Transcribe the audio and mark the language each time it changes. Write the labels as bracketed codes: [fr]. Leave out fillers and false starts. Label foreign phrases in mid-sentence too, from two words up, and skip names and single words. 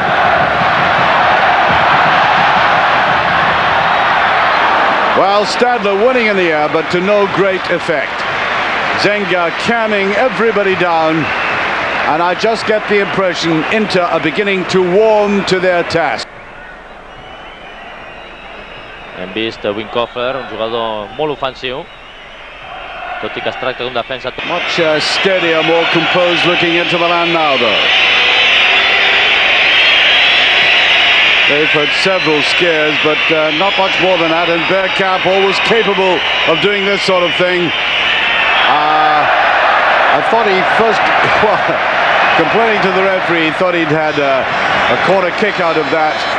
[en] Well, Stadler winning in the air, but to no great effect. Zenga calming everybody down, and I just get the impression Inter are beginning to warm to their task. [ca] Hem vist Winkofer, un jugador molt ofensiu, tot i que es tracta d'un defensa. [en] Much steadier, more composed looking into Milan now, though. They've had several scares, but not much more than that, and Bergkamp always capable of doing this sort of thing. I thought he first, well, complaining to the referee, he thought he'd had a corner kick out of that.